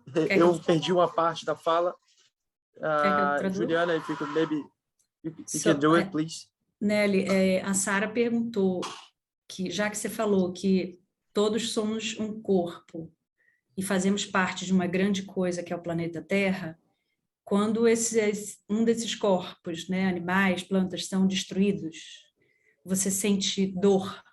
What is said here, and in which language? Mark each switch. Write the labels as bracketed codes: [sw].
[pt] Eu perdi uma parte da fala. [en] Juliana, if you could maybe you can do it, please. [pt] Nelly, a Sara perguntou que, já que você falou que todos somos um corpo e fazemos parte de uma grande coisa que é o planeta Terra, quando um desses corpos, né, animais, plantas, são destruídos, você sente dor,